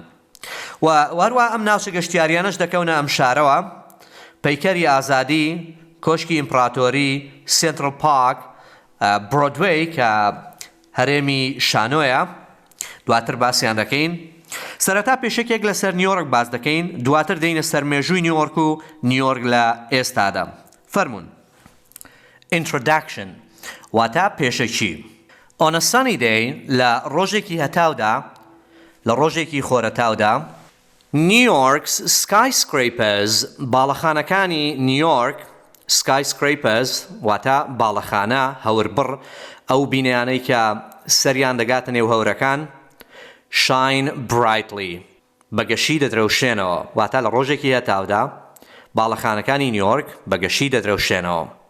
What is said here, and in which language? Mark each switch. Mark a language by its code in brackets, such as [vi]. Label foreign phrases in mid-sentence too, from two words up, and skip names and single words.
[ckb] و هەروەها ئەم ناوچە گەشتیاریانەش دەکەونە ئەم شارەوە: پەیکەری ئازادی، کۆشکی ئیمپراتۆری، سنترال پارک، برۆدوەی کە هەرێمی شانۆیە، دواتر باسییان دەکەین. سەرەتا پێشێکێک لەسەر نیویۆرک باز دەکەین، دواتر دەینە سەر مێژووی نیویۆرک و نیویۆرک لە ئێستادا. فەرموون. Introduction واتە پێشەکی. [en] On a sunny day [ckb] لە ڕۆژێکی هەتاودا، لە ڕۆژێکی خۆرەتاودا، [en] New York's skyscrapers [ckb] باڵەخانەکانی نیویۆرک، skyscrapers واتە باڵەخانە هەوربڕ، ئەو بینەیانەی کە سەریان دەگاتە نێو هەورەکان، [en] shine brightly [ckb] بەگەشی دەدرەوشێنەوە، واتە لە ڕۆژێکی هەتاودا باڵەخانەکانی نیویۆرک بەگەشی دەدرەوشێنەوە.